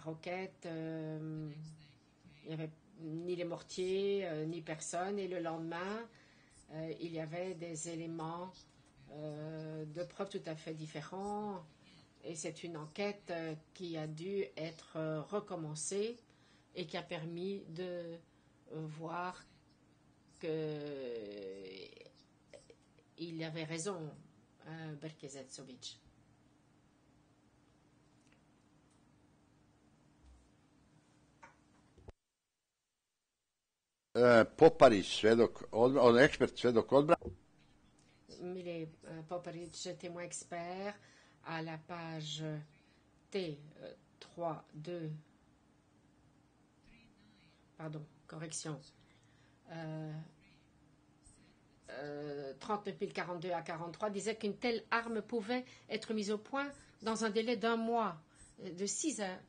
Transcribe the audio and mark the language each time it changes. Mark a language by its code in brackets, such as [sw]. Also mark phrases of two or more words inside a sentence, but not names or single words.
[fr] roquette, il n'y avait ni les mortiers, ni personne, et le lendemain, il y avait des éléments de preuves tout à fait différents, et c'est une enquête qui a dû être recommencée et qui a permis de voir qu'il avait raison, Berkezetsovic. [sr] Poparić, ekspert svedok odbrane. [fr] Mile Poparić, témoin expert, à la page T32, pardon, correction, 39 042 à 43, disait qu'une telle arme pouvait être mise au point dans un délai d'un mois, de 6